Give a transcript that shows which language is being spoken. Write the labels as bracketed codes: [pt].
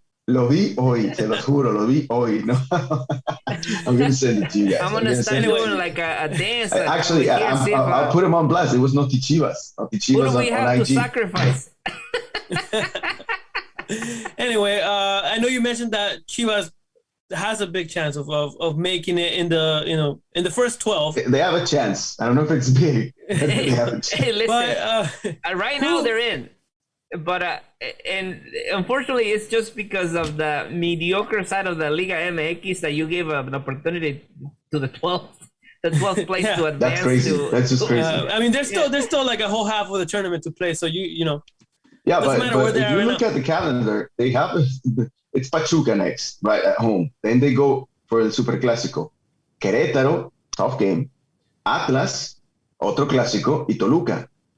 [es] Lo vi hoy, te lo juro, lo vi hoy. [en] No, I'm going to send it to you guys. I'm going to start doing like a dance. Actually, I'll put him on blast. It was not Chivas. Who do we have to sacrifice? Anyway, I know you mentioned that Chivas has a big chance of making it in the first 12. They have a chance. I don't know if it's big. But they have a chance. Hey, listen. But, right now they're in, but and unfortunately it's just because of the mediocre side of the Liga MX that you gave an opportunity to the 12th place to advance. That's crazy. That's just crazy. I mean, there's still like a whole half of the tournament to play. So you know. Yeah, but if you look at the calendar, they have it's Pachuca next, right, at home. Then they go for the Super Clásico. Querétaro, tough game. [es] Atlas, otro clásico, y Toluca.